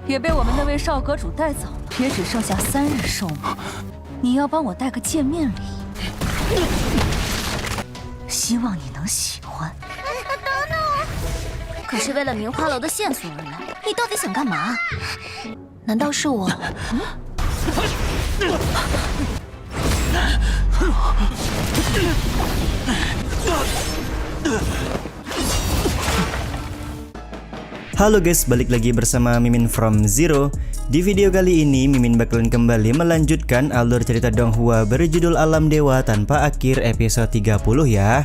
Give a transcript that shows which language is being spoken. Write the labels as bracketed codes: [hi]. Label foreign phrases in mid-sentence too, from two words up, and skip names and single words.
[zh] 也被我们那位少阁主带走了，也只剩下3日寿命。你要帮我带个见面礼，希望你能喜欢。可是为了明花楼的线索而来，你到底想干嘛？难道是我？ [id] Halo guys, balik lagi bersama Mimin from Zero. Di video kali ini Mimin bakalan kembali melanjutkan alur cerita Donghua berjudul Alam Dewa Tanpa Akhir episode 30 ya.